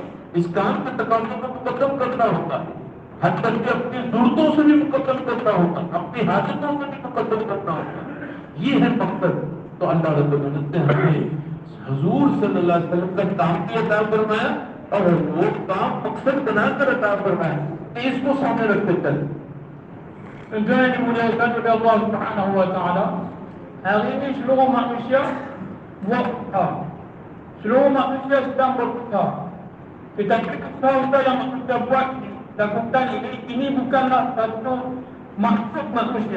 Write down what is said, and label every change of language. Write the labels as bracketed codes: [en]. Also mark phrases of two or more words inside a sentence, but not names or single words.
[hi] इस काम के तकाज़ों को मुकद्दम करना होगा, हद तक कि अपनी जरूरतों से भी मुकद्दम करना होगा, अपनी हाजतों से भी मुकद्दम करना होगा। ये है मकसद। तो [ar] الله رب العزة [hi] ने हमें हुजूर [ar] صلى الله عليه وسلم [hi] का काम भी अता फरमाया और वो काम मकसद बनाकर अता फरमाया कि इसको सामने रखते चले। [ms] Tuan dimuliakan oleh Allah [ar] سبحانه وتعالى, [ms] hari ini seluruh manusia berusaha. Seluruh manusia sedang berusaha. Tetapi usaha yang manusia buat lakukan ini bukanlah satu maksud manusia.